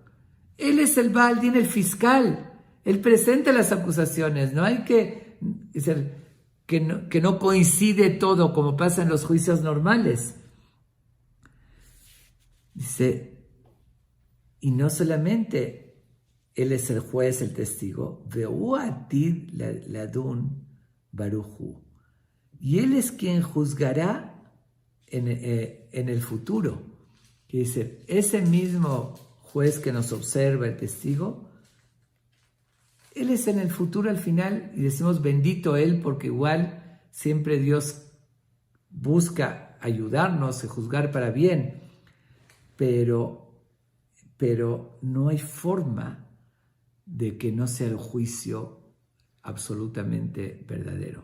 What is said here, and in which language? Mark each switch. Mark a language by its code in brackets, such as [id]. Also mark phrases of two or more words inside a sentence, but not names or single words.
[es] Él es el [he] בעל דין, [es] el fiscal. Él presenta las acusaciones. No hay que no coincide todo como pasa en los juicios normales. Dice, y no solamente Él es el juez, el testigo, [he] והוא עתיד לדון ברוך הוא. [es] Y Él es quien juzgará en el futuro. Que dice, ese mismo juez que nos observa, el testigo, Él es en el futuro al final, y decimos bendito Él, porque igual siempre Dios busca ayudarnos y juzgar para bien, pero no hay forma de que no sea el juicio absolutamente verdadero.